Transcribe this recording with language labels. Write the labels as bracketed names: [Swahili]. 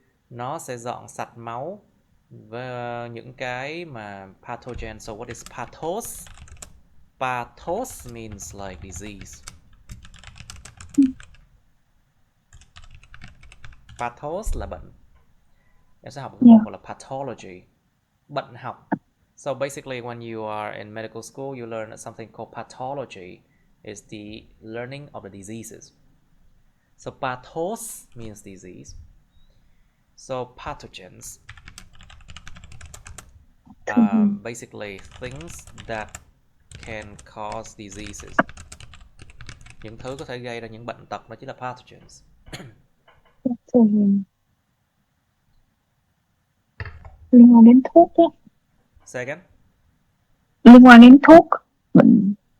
[Vietnamese] Nó sẽ dọn sạch máu với những cái mà pathogen. [English] So what is pathos? Pathos means like disease. [Vietnamese] Pathos là bệnh. Em sẽ học cái môn gọi là pathology, bệnh học. [English] So basically when you are in medical school, you learn something called pathology. Is the learning of the diseases. So pathos means disease. So pathogens basically things that can cause diseases. [Vietnamese] Những thứ có thể gây ra những bệnh tật đó chính là pathogens. Liên quan đến thuốc ấy. [English] Say again? [Vietnamese] Liên quan đến thuốc bệnh.